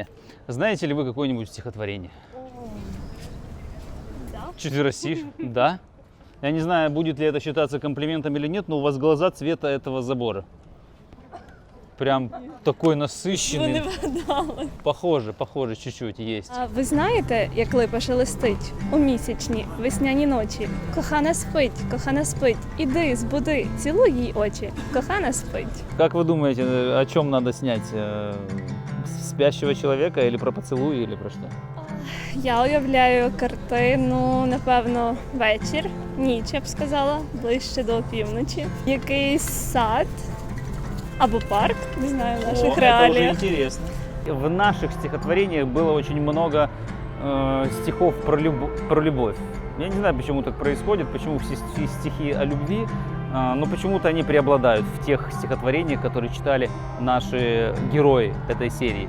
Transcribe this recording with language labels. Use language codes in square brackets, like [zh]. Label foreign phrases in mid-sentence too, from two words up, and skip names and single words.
[ru] Знаете ли вы какое-нибудь стихотворение? Да. Четверостишь? Да. Я не знаю, будет ли это считаться комплиментом или нет, но у вас глаза цвета этого забора. Прям такой насыщенный. Похоже, чуть-чуть есть. [uk] А ви знаєте, як липа шелестить у місячні весняні ночі? Кохана спить, іди, збуди, цілуй їй очі. Кохана спить. [ru] Как вы думаете, о чем надо снять? Спящего человека или про поцелуй, или про что? [uk] Я уявляю картину, напевно, вечір, ніч, я б сказала, ближче до опівночі. Якийсь сад або парк, не знаю, в наших реаліях. [ru] Это уже интересно. В наших стихотворениях было очень много стихов про любовь. Я не знаю, почему так происходит, почему все стихи о любви, но почему-то они преобладают в тех стихотворениях, которые читали наши герои этой серии.